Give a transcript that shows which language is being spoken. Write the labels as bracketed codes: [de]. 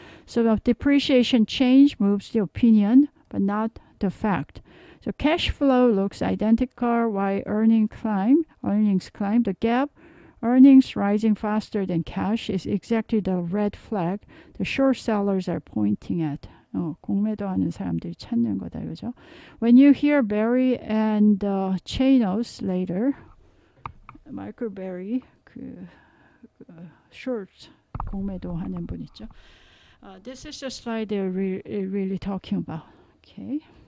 [en] So the depreciation change moves the opinion, but not the fact. So cash flow looks identical while earnings climb. The gap, earnings rising faster than cash, is exactly the red flag the short sellers are pointing at. [ko] 공매도하는 사람들이 찾는 거다, 그죠? [en] When you hear Barry and Chanos later, Michael Barry, short [ko] 공매도하는 분 있죠? [en] This is the slide they're really talking about. Okay.